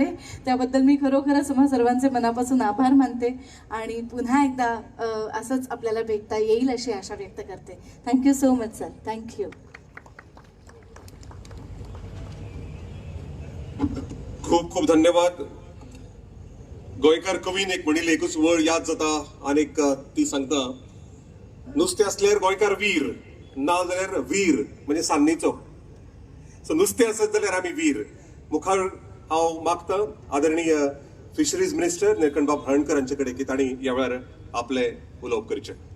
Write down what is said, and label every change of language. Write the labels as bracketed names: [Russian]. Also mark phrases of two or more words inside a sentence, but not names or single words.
[Marathi] त्याबद्दल मी खरोखरच तुम्हा सर्वांचे मनापासून आभार मानते आणि पुन्हा एकदा असंच आपल्याला भेटता येईल अशी आशा व्यक्त करते. [English] thank you so much sir. thank you. [Marathi] खूप खूप धन्यवाद. [Konkani] गोंयकार कवीन एक म्हणिल्लें एकूच वळ याद जाता आनीक ती सांगता, नुस्तें असल्यार गोंयकार वीर, ना जाल्यार वीर म्हणजे सान्नीचो. सो नुस्तें आसत जाल्यार आमी वीर. मुखार हांव मागतां आदरणीय [English] fisheries minister [Konkani] निळकंठबाब हळर्णकर हांचे कडेन की तांणी ह्या वेळार आपले उलोवप करचें.